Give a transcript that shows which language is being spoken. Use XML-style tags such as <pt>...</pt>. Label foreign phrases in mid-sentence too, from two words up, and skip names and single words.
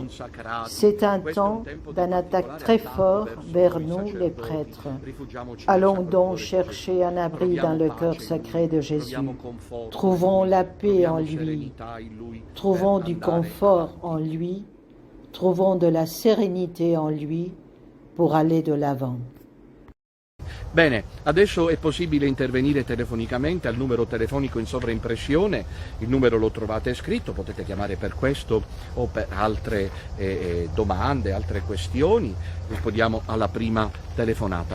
<fr>C'est un temps d'une attaque très fort vers nous, les prêtres. Allons donc chercher un abri dans le cœur sacré de Jésus. Trouvons la paix en lui. Trouvons du confort en lui. Trouvons de la sérénité en lui pour aller de l'avant.</fr> <it>Bene, adesso è possibile intervenire telefonicamente al numero telefonico in sovraimpressione, il numero lo trovate scritto, potete chiamare per questo o per altre domande, altre questioni. Rispondiamo alla prima telefonata.</it>